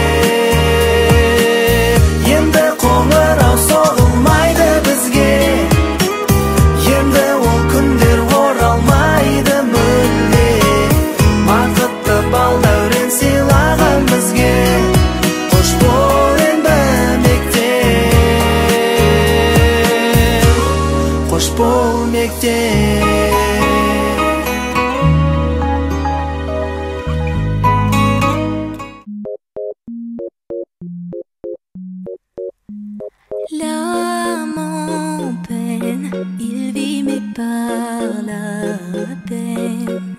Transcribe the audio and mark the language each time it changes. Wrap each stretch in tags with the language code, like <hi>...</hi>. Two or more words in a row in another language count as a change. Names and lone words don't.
<kk>Енді қоңырау соғылмайды бізге, енді ол күндер оралмайды мүлде. Бақытты бал дәурен сыйлаған бізге қош бол енді мектеп. Қош бол мектеп.</kk> <fr>L'âme en peine, il vit mais par la peine.</fr>